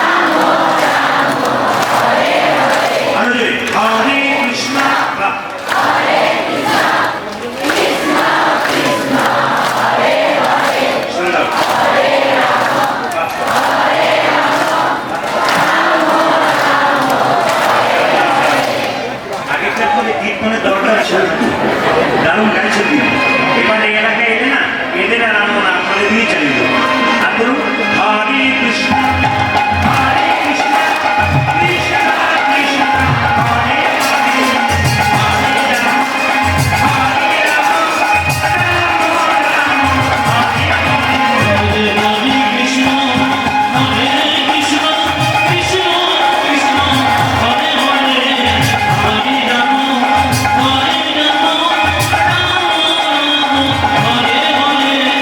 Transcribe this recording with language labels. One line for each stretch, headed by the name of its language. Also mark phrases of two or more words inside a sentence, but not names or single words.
Sanskrit: হরে কৃষ্ণ
Bangla: আগেকার করে কীর্তনের দরকার ছিল, দারুণ গাইছেন তিনি। এবারে এলাকায় এলে না এদের আর আনবো না, আপনাদের দিয়ে চালিয়ে দেবো। আর ধরুন
Sanskrit: হরে কৃষ্ণ হরে কৃষ্ণ কৃষ্ণ কৃষ্ণ হরে হরে হরে রাম হরে রাম রাম রাম হরে হরে কৃষ্ণ হরে কৃষ্ণ কৃষ্ণ কৃষ্ণ হরে হরে হরে রাম হরে রাম হরে হরে